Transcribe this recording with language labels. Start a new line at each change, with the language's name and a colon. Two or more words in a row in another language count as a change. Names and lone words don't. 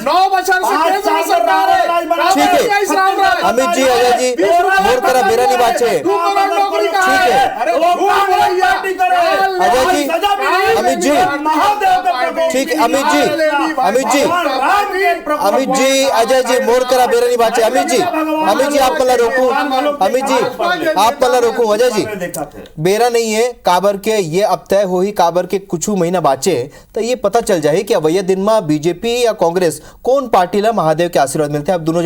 Chhattisgarhi: 9 बच्चर से केंद्र में सरकार है। ठीक है। अमित जी, अजय जी, मोर करा बेरा नहीं बाचे। नौकरी का ठीक है। अरे अजय जी, अमित जी, ठीक है। अमित जी, अमित जी, अमित जी, अजय जी, मोर करा बेरा नहीं बाचे। अमित जी, अमित जी, आप मला रोकू। अमित जी, आप मला रोकू। अजय जी, बेरा नहीं है काबर के, ये अब तय हो ही काबर के कुछ महीना बाचे तो ये पता चल जाए कि अवैया दिन में बीजेपी या कांग्रेस कौन पार्टी ला महादेव के आशीर्वाद मिलते हैं।